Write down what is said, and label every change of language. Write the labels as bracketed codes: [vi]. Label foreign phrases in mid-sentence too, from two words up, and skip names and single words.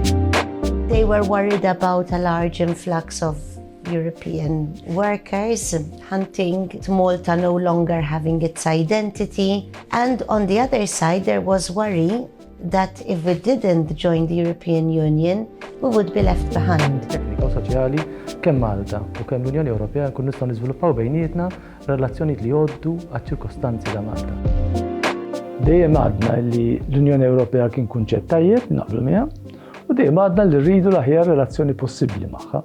[en] They were worried about a large influx of European workers hunting to Malta no longer having its identity. And on the other side, there was worry that if we didn't join the European Union, we would be left behind. [mt] Teknika u soċjali kemm Malta u kemm l-Unjoni Ewropea nkunu nistgħu niżviluppaw bejnietna relazzjonijiet li jgħoddu għaċ-ċirkostanzi ta' Malta. Dejjem għadna li l-Unjoni Ewropea kien kunċett tajjeb naqblu miegħha u dejjem għadna li rridu l-aħjar relazzjoni possibbli magħha.